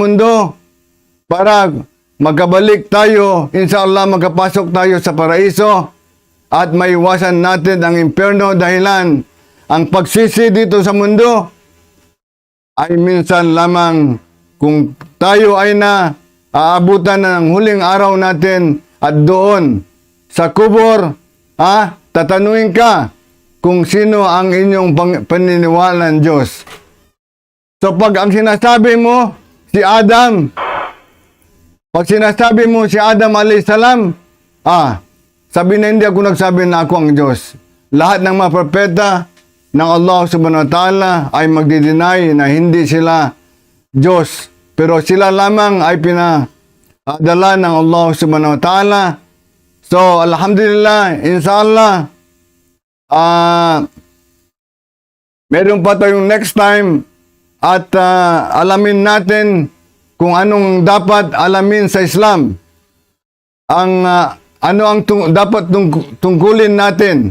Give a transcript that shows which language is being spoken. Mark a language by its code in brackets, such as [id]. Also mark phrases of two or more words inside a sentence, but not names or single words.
[tl] mundo para magkabalik tayo, inshallah magkapasok tayo sa paraiso at maiwasan natin ang impyerno dahilan ang pagsisi dito sa mundo ay minsan lamang kung tayo ay aabutan ng huling araw natin at doon sa kubor, tatanungin ka kung sino ang inyong paniniwalaan Diyos. So pag ang sinasabi mo si Adam, [ar] عليه السلام, [tl] sabi na hindi ako nagsabi na ako ang Diyos. Lahat ng mga propeta ng Allah [ar] سبحانه وتعالى [tl] ay magdi-deny na hindi sila Diyos. Pero sila lamang ay pinadala ng Allah [ar] سبحانه وتعالى. [tl] So, alhamdulillah, inshallah, meron pa tayong [en] next time [tl] at alamin natin kung anong dapat alamin sa Islam. Ano ang dapat tungkulin natin.